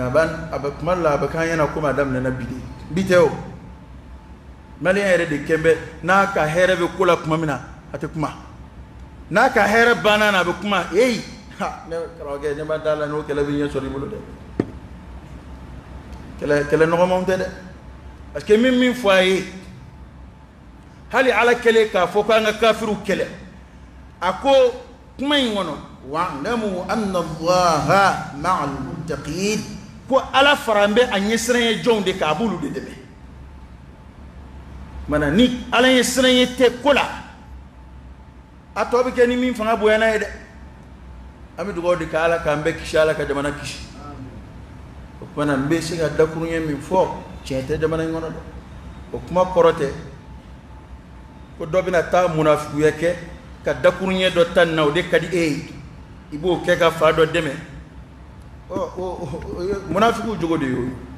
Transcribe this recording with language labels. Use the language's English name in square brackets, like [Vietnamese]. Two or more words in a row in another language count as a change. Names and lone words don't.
[Bambara] a bɛ kuma la a bɛ k'an ɲɛna komi a daminɛna bi de bi tɛ o maliyɛn yɛrɛ de kɛn bɛ n'a ka hɛrɛ bɛ ko la tuma min na a tɛ kuma n'a ka hɛrɛ banna na a bɛ kuma ne karamɔgɔkɛ ne ma da la n'o kɛlɛ bɛ ɲɛ sɔrɔ i bolo dɛ kɛlɛ nɔgɔmanw tɛ dɛ [French] parce que [Bambara] min fɔ a ye hali ala kɛlen k'a fɔ ko an ka kafiriw kɛlɛ a ko kuma in kɔnɔ [Arabic] واعلموا أن الله مع المتقين [Bambara] ko ala fara n bɛ a ɲɛsiranɲɛ jɔnw de k'a b'olu de dɛmɛ mana ni ala ɲɛsiranɲɛ tɛ ko la a tɔ bɛ kɛ ni min fanga bonyana ye dɛ an bɛ dugawu de kɛ ala k'an bɛɛ kisi ala ka jamana kisi o kumana n bɛ se ka dakuruɲɛ min fɔ tiɲɛ tɛ jamana in kɔnɔ dɛ o kuma kɔrɔ tɛ ko dɔ bɛna taa munafikuya kɛ ka dakuruɲɛ dɔ ta nin na o de ka di e ye i b'o kɛ ka fa dɔ dɛmɛ munafikiw jogo de y'o